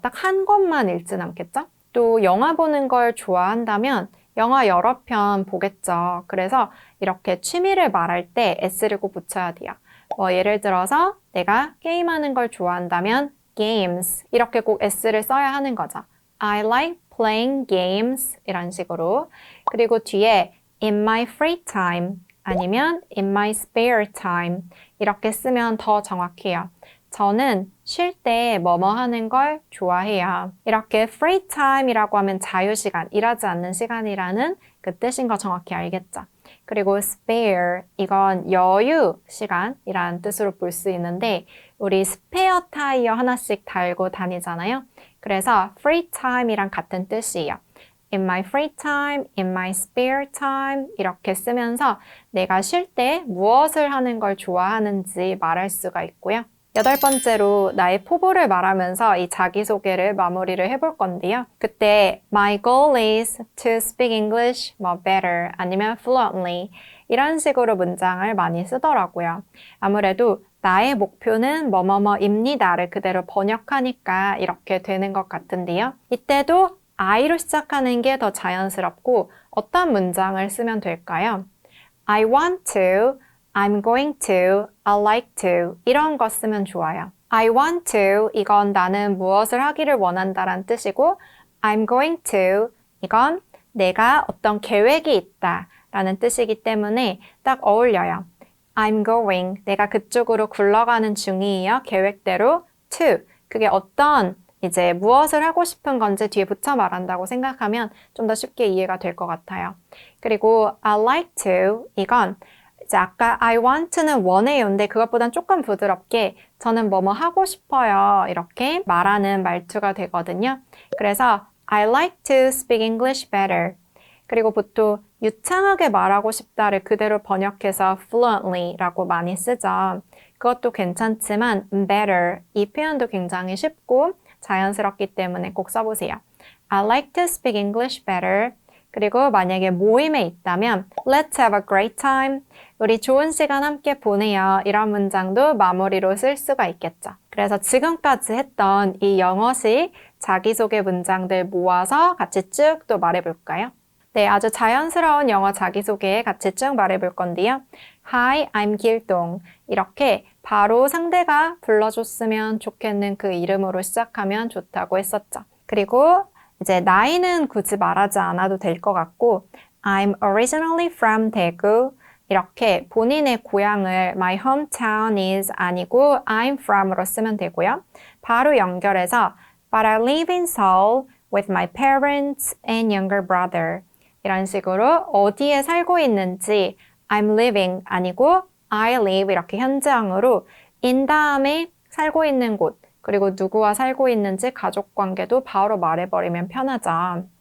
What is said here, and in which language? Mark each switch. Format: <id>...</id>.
<ko>딱 한 권만 읽진 않겠죠? 또 영화 보는 걸 좋아한다면 영화 여러 편 보겠죠. 그래서 이렇게 취미를 말할 때 s를 꼭 붙여야 돼요. 뭐 예를 들어서 내가 게임하는 걸 좋아한다면 games 이렇게 꼭 s를 써야 하는 거죠.</ko> <en>I like playing games</en> <ko>이런 식으로. 그리고 뒤에</ko> <en>in my free time</en> <ko>아니면</ko> <en>in my spare time</en> <ko>이렇게 쓰면 더 정확해요. 저는 쉴 때 뭐뭐 하는 걸 좋아해요. 이렇게 free time이라고 하면 자유시간, 일하지 않는 시간이라는 그 뜻인 거 정확히 알겠죠? 그리고 spare, 이건 여유 시간이라는 뜻으로 볼 수 있는데 우리 스페어 타이어 하나씩 달고 다니잖아요. 그래서 free time이랑 같은 뜻이에요.</ko> <en>In my free time, in my spare time</en> <ko>이렇게 쓰면서 내가 쉴 때 무엇을 하는 걸 좋아하는지 말할 수가 있고요. 여덟 번째로 나의 포부를 말하면서 이 자기소개를 마무리를 해볼 건데요. 그때</ko> <en>My goal is to speak English more better</en> <ko>아니면</ko> <en>fluently</en> <ko>이런 식으로 문장을 많이 쓰더라고요. 아무래도 나의 목표는 뭐뭐뭐입니다를 그대로 번역하니까 이렇게 되는 것 같은데요. 이때도 I로 시작하는 게 더 자연스럽고 어떤 문장을 쓰면 될까요?</ko> <en>I want to, I'm going to, I like to</en> <ko>이런 거 쓰면 좋아요.</ko> <en>I want to</en> <ko>이건 나는 무엇을 하기를 원한다란 뜻이고</ko> <en>I'm going to</en> <ko>이건 내가 어떤 계획이 있다 라는 뜻이기 때문에 딱 어울려요.</ko> <en>I'm going</en> <ko>내가 그쪽으로 굴러가는 중이에요. 계획대로 to 그게 어떤 이제 무엇을 하고 싶은 건지 뒤에 붙여 말한다고 생각하면 좀 더 쉽게 이해가 될 것 같아요. 그리고</ko> <en>I like to</en> <ko>이건 이제 아까</ko> <en>I want</en> <ko>는 원해요인데 그것보단 조금 부드럽게 저는 뭐뭐 하고 싶어요. 이렇게 말하는 말투가 되거든요. 그래서</ko> <en>I like to speak English better.</en> <ko>그리고 보통 유창하게 말하고 싶다를 그대로 번역해서 fluently라고 많이 쓰죠. 그것도 괜찮지만 better 이 표현도 굉장히 쉽고 자연스럽기 때문에 꼭 써보세요.</ko> <en>I like to speak English better.</en> <ko>그리고 만약에 모임에 있다면</ko> <en>Let's have a great time.</en> <ko>우리 좋은 시간 함께 보내요. 이런 문장도 마무리로 쓸 수가 있겠죠. 그래서 지금까지 했던 이 영어식 자기소개 문장들 모아서 같이 쭉 또 말해볼까요? 네, 아주 자연스러운 영어 자기소개 같이 쭉 말해볼 건데요.</ko> <en>Hi, I'm 길동.</en> <ko>이렇게 바로 상대가 불러줬으면 좋겠는 그 이름으로 시작하면 좋다고 했었죠. 그리고 이제 나이는 굳이 말하지 않아도 될 것 같고</ko> <en>I'm originally from</en> <ko>대구. 이렇게 본인의 고향을</ko> <en>my hometown is</en> <ko>아니고</ko> <en>I'm from</en> <ko>으로 쓰면 되고요. 바로 연결해서</ko> <en>But I live in Seoul with my parents and younger brother.</en> <ko>이런 식으로 어디에 살고 있는지</ko> <en>I'm living</en> <ko>아니고</ko> <en>I live</en> <ko>이렇게 현재형으로 in 다음에 살고 있는 곳 그리고 누구와 살고 있는지 가족 관계도 바로 말해버리면 편하죠.</ko>